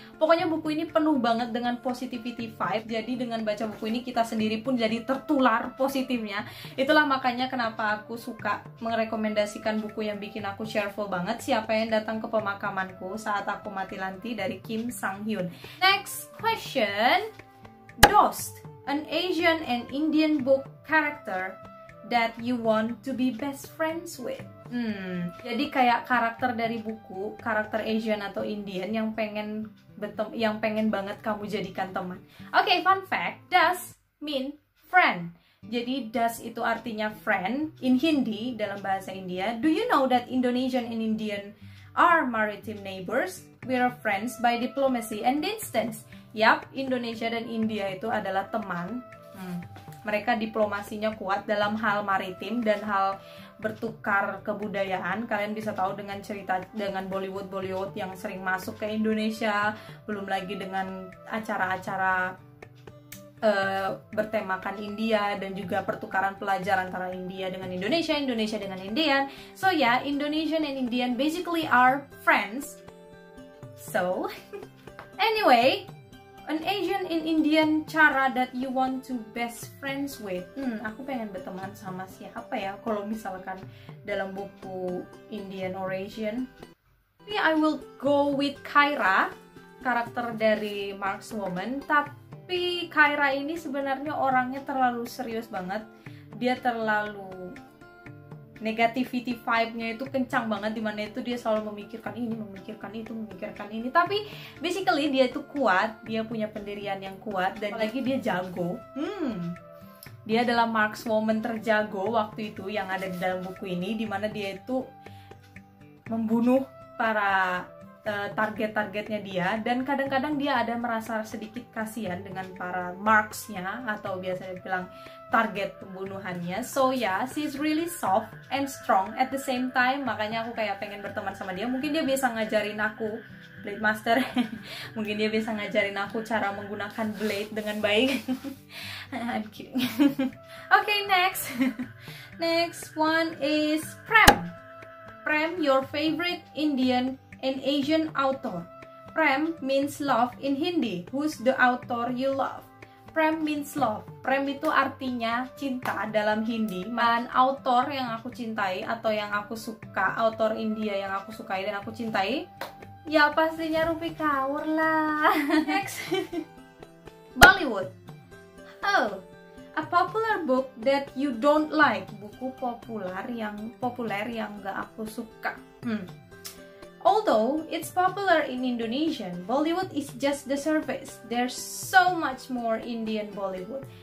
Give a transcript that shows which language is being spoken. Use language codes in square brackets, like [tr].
[id] Pokoknya buku ini penuh banget dengan positivity vibe, jadi dengan baca buku ini kita sendiri pun jadi tertular positifnya. Itulah makanya kenapa aku suka merekomendasikan buku yang bikin aku cheerful banget, Siapa yang datang ke pemakamanku saat aku mati nanti, dari Kim Sang Hyun. [en] Next question. Dost, an Asian and Indian book character that you want to be best friends with. [id] Jadi kayak karakter dari buku, karakter Asian atau Indian yang pengen banget kamu jadikan teman. Oke, fun fact, [en] does mean friend. [id] Jadi does itu artinya friend in Hindi, dalam bahasa India. [en] Do you know that Indonesian and Indian are maritime neighbors? We are friends by diplomacy and distance. [id] Yap, Indonesia dan India itu adalah teman. Mereka diplomasinya kuat dalam hal maritim dan hal bertukar kebudayaan. Kalian bisa tahu dengan cerita dengan Bollywood yang sering masuk ke Indonesia, belum lagi dengan acara-acara bertemakan India, dan juga pertukaran pelajar antara India dengan Indonesia, Indonesia dengan Indian. [en] So yeah, Indonesian and Indian basically are friends. So anyway, an Asian and Indian cara that you want to best friends with. [id] Aku pengen berteman sama siapa ya kalau misalkan dalam buku Indian or Asian? [en] I will go with Kyra, [id] karakter dari [en] Mark's Woman. [id] Tapi Kyra ini sebenarnya orangnya terlalu serius banget. Dia terlalu negativity vibe-nya itu kencang banget, dimana itu dia selalu memikirkan ini, memikirkan itu, memikirkan ini. Tapi basically dia itu kuat, dia punya pendirian yang kuat, dan apalagi dia jago. Dia adalah markswoman terjago waktu itu yang ada di dalam buku ini, dimana dia itu membunuh para target-targetnya dia, dan kadang-kadang dia ada merasa sedikit kasihan dengan para marksnya, atau biasanya bilang target pembunuhannya. [en] So yeah, she's really soft and strong at the same time. [id] Makanya aku kayak pengen berteman sama dia. Mungkin dia bisa ngajarin aku Blade Master. Mungkin dia bisa ngajarin aku cara menggunakan blade dengan baik. [en] I'm kidding. Okay, next. Next one is Prem. Prem, your favorite Indian and Asian author. Prem means love in Hindi. Who's the author you love? Prem means love. [id] Prem itu artinya cinta dalam Hindi. Dan author yang aku cintai atau yang aku suka, author India yang aku sukai dan aku cintai, ya pastinya Rupi Kaur lah. [en] Next. Bollywood. Oh, a popular book that you don't like. [id] Buku populer yang gak aku suka. [en] Although it's popular in Indonesian, Bollywood is just the surface. There's so much more Indian Bollywood.